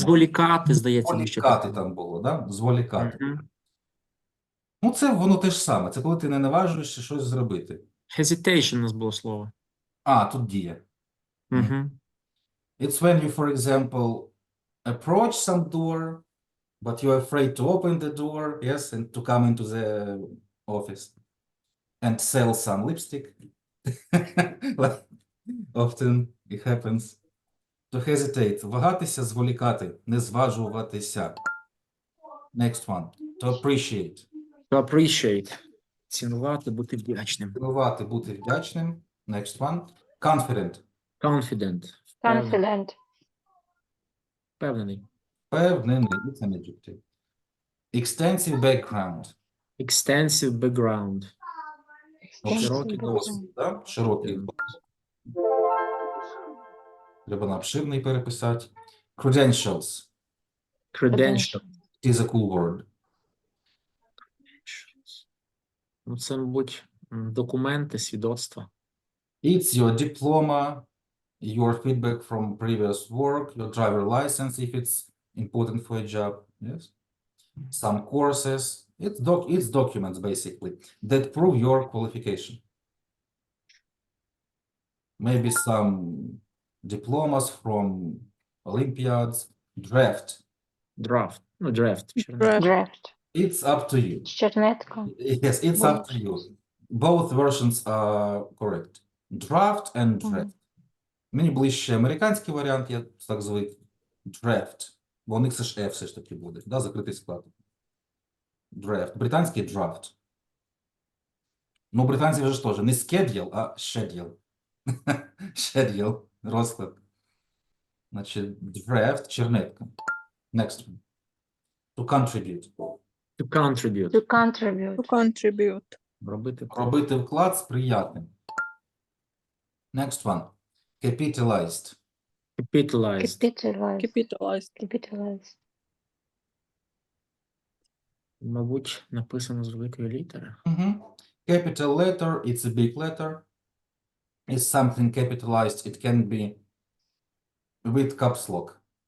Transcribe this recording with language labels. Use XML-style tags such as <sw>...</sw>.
<uk>Зволікати, здається, ми ще Зволікати проходили. там було, да? Зволікати. Мгм. Ну, це воно те ж саме. Це коли ти не наважуєшся щось зробити. Hesitation у нас було слово. А, тут дія. Угу.</uk> <en>It's when you, for example, approach some door, but you're afraid to open the door, yes, and to come into the office and sell some lipstick. Like, often it happens. To hesitate.</en> <uk>Вагатися, зволікати, не зважуватися.</uk> <en>Next one. To appreciate. To appreciate.</en> <uk>Цінувати, бути вдячним. Цінувати, бути вдячним.</uk> <en>Next one. Confident. Confident. Confident.</en> <uk>Впевнений. Впевнений.</uk> <en>It's an adjective. Extensive background. Extensive background.</en> <uk>Широкий</uk> <en>Extensive</en> <uk>досвід, да? Широкий. Треба на обширний переписати.</uk> <en>Credentials. Credential. It is a cool word.</en> <uk>Ну, це, мабуть, документи, свідоцтва.</uk> <en>It's your diploma, your feedback from previous work, your driver license if it's important for a job. Yes. Some courses. It's documents basically that prove your qualification. Maybe some diplomas from Olympiads. Draft. Draft. Ну, draft. Draft. Draft. It's up to you.</en> <uk>Чернетка.</uk> <en>Yes, it's up to you. Both versions are correct. Draft and draft.</en> <uk>Мені ближче американський варіант, я так звик.</uk> <en>Draft.</en> <uk>Бо у них це ж F все ж таки буде, да, закритий склад.</uk> <en>Draft.</en> <uk>Британський draft. Ну, у британців вже ж теж не schedule, а schedule. Schedule. Розклад. Значить, draft, чернетка.</uk> <en>Next one. To contribute. To contribute. To contribute. To contribute.</en> <uk>Робити. Робити вклад сприятним.</uk> <en>Next one. Capitalized. Capitalized. Capitalize. Capitalized. Capitalize.</en> <uk>Мабуть, написано з великої літери.</uk> <en>Capital letter, it's a big letter. Is something capitalized, it can be with caps lock.</en>